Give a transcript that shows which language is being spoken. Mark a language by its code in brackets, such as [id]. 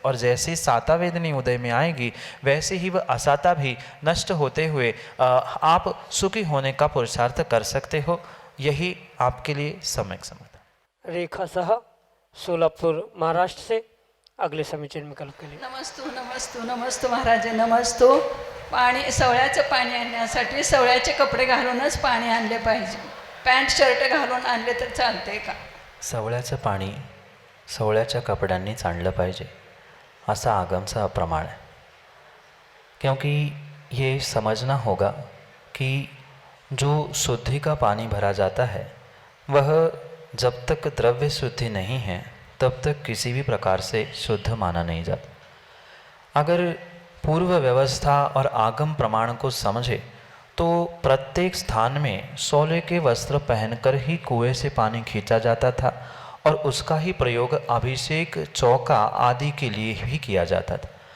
[hi] और जैसे साता वेदनी उदय में आएगी, वैसे ही वह असाता भी नष्ट होते हुए आप सुखी होने का पुरुषार्थ कर सकते हो। यही आपके लिए सम्यक समाधान। रेखा साह सोलापुर महाराष्ट्र से अगले समीचीन विकल्प के लिए। नमस्तु नमस्तु नमस्तु महाराज नमस्तु। [mr] पाणी, सवळ्याचं पाणी आणण्यासाठी सवळ्याचे कपडे घालूनच पाणी आणले पाहिजे, पॅन्ट शर्ट घालून आणले तर चालते का? सवळ्याचं पाणी सवळ्याच्या कपड्यांनीच आणलं पाहिजे असा आगमचा प्रमाण है। [hi] क्योंकि ये समझना होगा कि जो शुद्धि का पानी भरा जाता है, वह जब तक द्रव्य शुद्धि नहीं है तब तक किसी भी प्रकार से शुद्ध माना नहीं जाता। अगर पूर्व व्यवस्था और आगम प्रमाण को समझे तो प्रत्येक स्थान में सोले के वस्त्र पहनकर ही कुएं से पानी खींचा जाता था, और उसका ही प्रयोग अभिषेक, चौका आदि के लिए भी किया जाता था।